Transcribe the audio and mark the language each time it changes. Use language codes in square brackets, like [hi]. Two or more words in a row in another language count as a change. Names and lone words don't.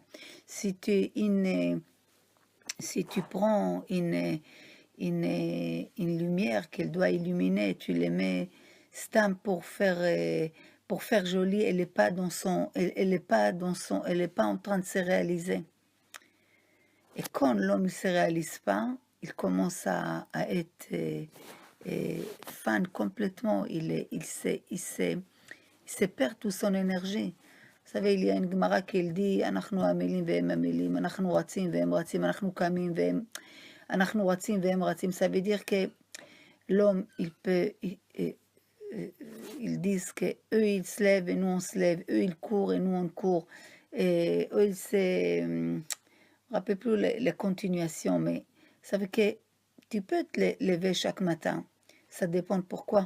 [fr] Si tu prends une lumière qu'elle doit illuminer, tu les mets stam pour faire joli, elle n'est pas dans son, elle est pas en train de se réaliser. Et quand l'homme ne se réalise pas, il commence à être fan complètement, il se perd toute son énergie. Vous savez, il y a une Gemara qui dit, [he] אנחנו עמלים והם עמלים, אנחנו רצים והם רצים, אנחנו קמים והם, אנחנו רצים והם רצים. [fr] Ça veut dire que l'homme, ils disent que eux ils se lèvent et nous on se lève, eux ils courent et nous on court. ou il se rappelle plus les continuations, mais ça veut que tu peux te lever chaque matin, ça dépend pourquoi.